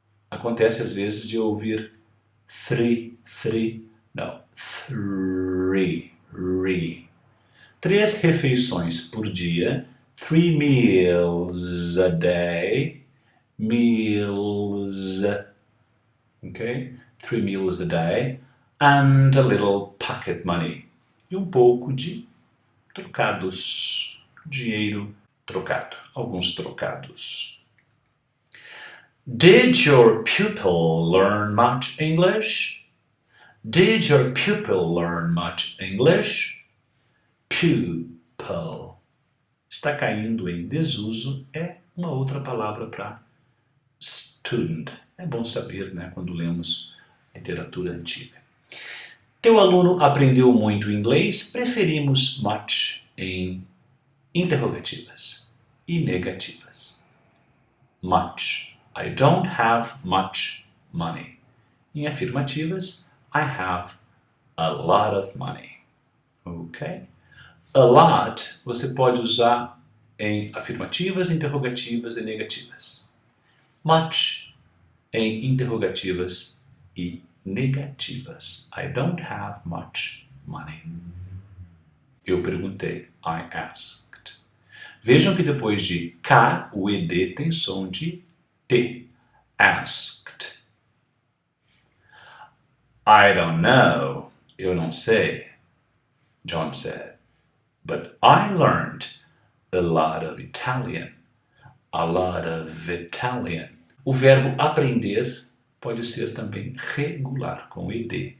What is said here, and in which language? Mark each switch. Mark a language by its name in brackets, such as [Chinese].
[Portuguese] Acontece às vezes de ouvir three, não, three, 3 refeições por dia, [English] 3 meals a day, [Portuguese] meals, okay? [English] 3 meals a day, and a little pocket money, [Portuguese] e um pouco de trocados, dinheiro trocado, alguns trocados. [English] Did your pupil learn much English? Did your pupil learn much English? Pupil. [Portuguese] Está caindo em desuso, é uma outra palavra para student. É bom saber, né, quando lemos literatura antiga. Teu aluno aprendeu muito inglês? Preferimos much em interrogativas e negativas. [English] Much. I don't have much money. [Portuguese] Em afirmativas, [English] I have a lot of money. Ok? [Portuguese] A lot você pode usar em afirmativas, interrogativas e negativas. Much em interrogativas e negativas. [English] I don't have much money. [Portuguese] Eu perguntei. [English] I asked. [Portuguese] Vejam que depois de K, o ED tem som de T. [English] Asked. I don't know. [Portuguese] Eu não sei. [English] John said. But I learned a lot of Italian. A lot of Italian. [Portuguese] O verbo aprender pode ser também regular, com ED.